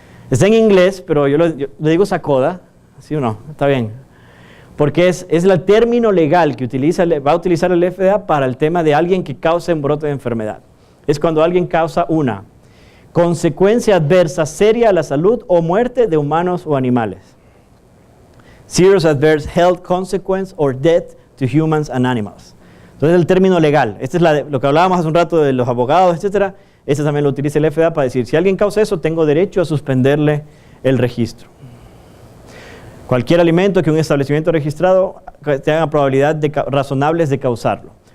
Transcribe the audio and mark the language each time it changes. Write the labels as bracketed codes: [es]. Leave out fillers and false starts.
[es] Está en inglés, pero yo le digo SACODA, ¿sí o no? Está bien. Porque es el término legal que va a utilizar el FDA para el tema de alguien que cause un brote de enfermedad. Es cuando alguien causa una consecuencia adversa seria a la salud o muerte de humanos o animales. [en] Serious adverse health consequence or death to humans and animals. [es] Entonces, el término legal. Este es lo que hablábamos hace un rato de los abogados, etcétera. Este también lo utiliza el FDA para decir, si alguien causa eso, tengo derecho a suspenderle el registro. Cualquier alimento que un establecimiento registrado tenga probabilidad razonables de causarlo.